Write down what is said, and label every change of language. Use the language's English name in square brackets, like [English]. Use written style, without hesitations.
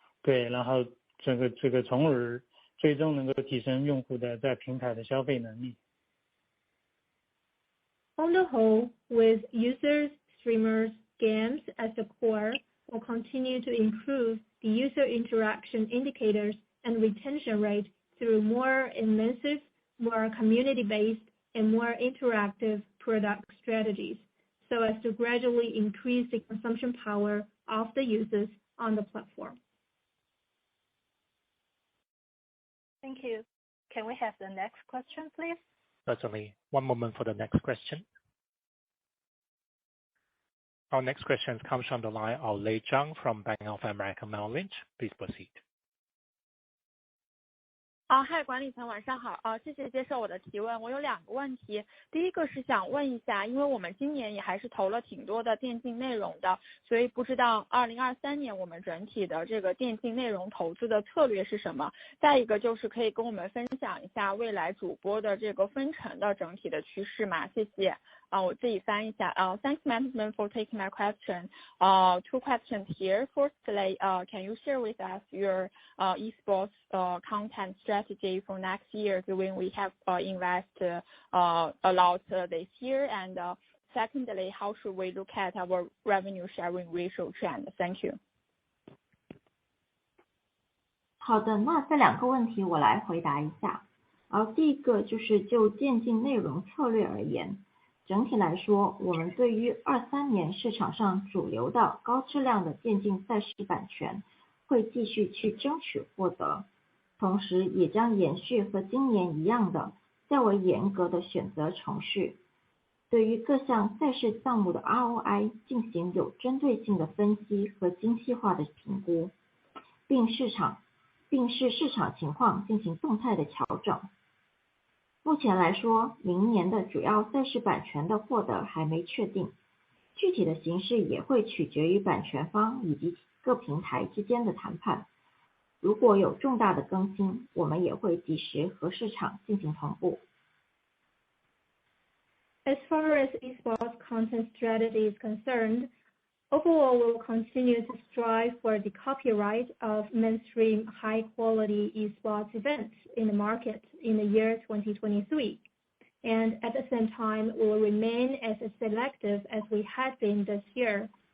[Chinese] 对，然后这个从而最终能够提升用户的在平台的消费能力。 [English] On the whole, with users, streamers, games as the core, will continue to improve the user interaction indicators and retention rate through more immersive, more community-based, and more interactive product strategies, so as to gradually increase the consumption power of the users on the platform. Thank you. Can we have the next question, please? Certainly. One moment for the next question. Our next question comes from the line of Lei Zhang from Bank of America Merrill Lynch. Please proceed. [Chinese] 嗨，管理层晚上好谢谢接受我的提问。我有2个问题，第一个是想问一下，因为我们今年也还是投了挺多的电竞内容的，所以不知道2023年我们整体的这个电竞内容投资的策略是什么。再一个就是可以跟我们分享一下未来主播的这个分成的整体的趋势吗？谢谢。我自己翻译一下。 [English] Thanks management for taking my question. Two questions here. Firstly, can you share with us your esports content strategy for next year, given we have invested a lot this year? And secondly, how should we look at our revenue sharing ratio trend? Thank you. [Chinese] 好的，那这两个问题我来回答一下。第一个就是就电竞内容策略而言，整体来说，我们对于23年市场上主流的高质量的电竞赛事版权会继续去争取获得，同时也将延续和今年一样的较为严格的选择程序，对于各项赛事项目的 ROI 进行有针对性的分析和精细化的评估，并视市场情况进行动态的调整。目前来说，明年的主要赛事版权的获得还没确定，具体的形式也会取决于版权方以及各平台之间的谈判。如果有重大的更新，我们也会及时和市场进行同步。 [English] As far as esports content strategy is concerned, overall, we will continue to strive for the copyright of mainstream high-quality esports events in the market in the year 2023. And at the same time, we will remain as selective as we have been this year.